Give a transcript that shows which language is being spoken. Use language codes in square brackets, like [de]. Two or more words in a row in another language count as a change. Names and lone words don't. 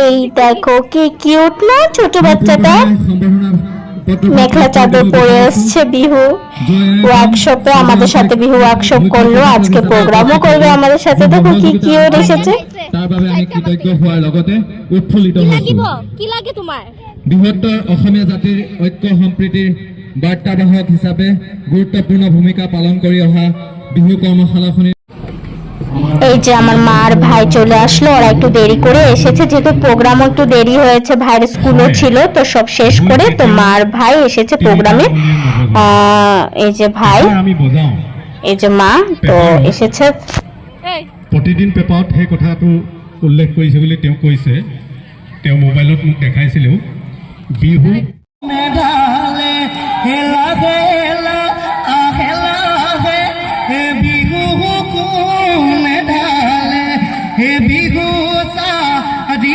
[bn] দেখো কি কিউট না ছোট বাচ্চাটা, মেখলা চাদর পরে আসছে। বিহু ওয়ার্কশপে আমাদের সাথে বিহু ওয়ার্কশপ করলো, আজকে প্রোগ্রামও করবে আমাদের সাথে। দেখো কি কিউট এসেছে। [as] তাৰ বাবে আমি কৃতজ্ঞ হোৱাৰ লগতে উৎফুল্লিত হৈছো। কি লাগে তোমাৰ? বৃহত্তৰ অসমীয়া জাতিৰ ঐক্য সম্প্ৰীতিৰ বাৰ্তাবাহক হিচাপে গুৰুত্বপূৰ্ণ ভূমিকা পালন কৰি অহা বিহু কৰ্মশালাখনিৰ [bn] এই যে আমার মা আর ভাই চলে আসলো, ওরা একটু দেরি করে এসেছে যেহেতু প্রোগ্রামও একটু দেরি হয়েছে, ভাইয়ের স্কুলও ছিল, তো সব শেষ করে তো মা আর ভাই এসেছে প্রোগ্রামে। এই যে ভাই, [as] আমি বজাওঁ [bn] এই যে মা তো এসেছে। এই [as] প্ৰতিদিন পেপাৰত সেই কথাটো উল্লেখ কৰিছে বুলি তেওঁ কৈছে, তেওঁ মোবাইলত মোক দেখাইছিলেও। বিহু মেধালে হেলা হেলা আহেলা হে বিহু কোনে ঢালে হে বিহু চাৰি